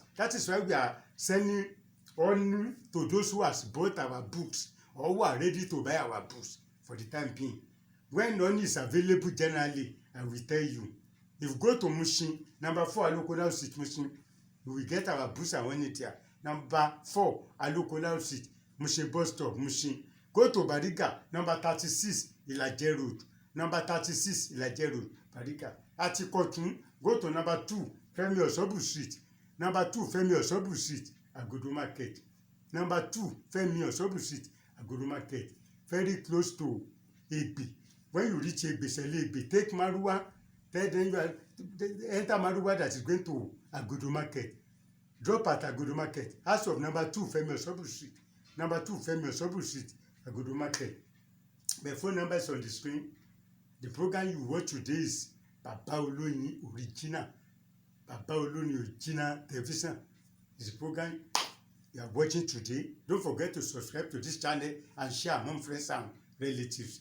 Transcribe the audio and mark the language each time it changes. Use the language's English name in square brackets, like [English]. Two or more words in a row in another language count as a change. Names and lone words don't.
[English] That is why we are sending honey to those who have bought our books or who are ready to buy our books for the time being. When honey is available generally, I will tell you. If you go to Mushin, number 4 Alokola Street, Mushin, you will get our books and honey there. Number 4 Alokola Street, Mushin bus stop, Mushin. Go to Bariga, number 36 Ilaje Road. Number 36 Ilaje Road, Bariga. Atikotun, go to number 2 Femi Osobu Street. Number 2 Femi Osobu Street, Agodo Market. Number 2 Femi Osobu Street, Agodo Market. Very close to Egbe. When you reach Egbe, Sele Egbe, take Maruwa. Then you enter Maruwa that is going to Agodo Market. Drop at Agodo Market. House of number 2 Femi Osobu Street. Number 2 Femi Osobu Street, Agodo Market. My phone number is on the screen. The program you watch today is Baba Oloyin Original. Baba Oloyin Original Television is the program you are watching today. Don't forget to subscribe to this channel and share among friends and relatives.